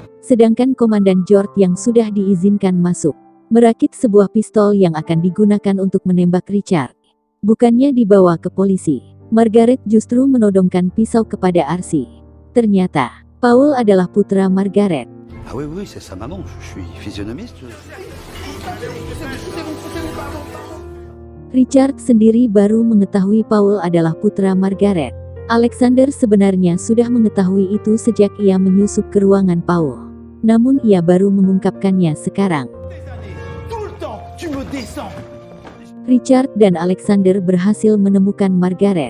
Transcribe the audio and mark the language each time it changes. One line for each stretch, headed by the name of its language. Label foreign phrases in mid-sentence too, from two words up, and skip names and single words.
Indonesian: Sedangkan Komandan George yang sudah diizinkan masuk, merakit sebuah pistol yang akan digunakan untuk menembak Richard. Bukannya dibawa ke polisi, Margaret justru menodongkan pisau kepada Arsi. Ternyata, Paul adalah putra Margaret.
French: Ah oui, oui, c'est sa maman. Je suis physionomiste.
Indonesian: Richard sendiri baru mengetahui Paul adalah putra Margaret. Alexander sebenarnya sudah mengetahui itu sejak ia menyusup ke ruangan Paul. Namun ia baru mengungkapkannya sekarang. Richard dan Alexander berhasil menemukan Margaret.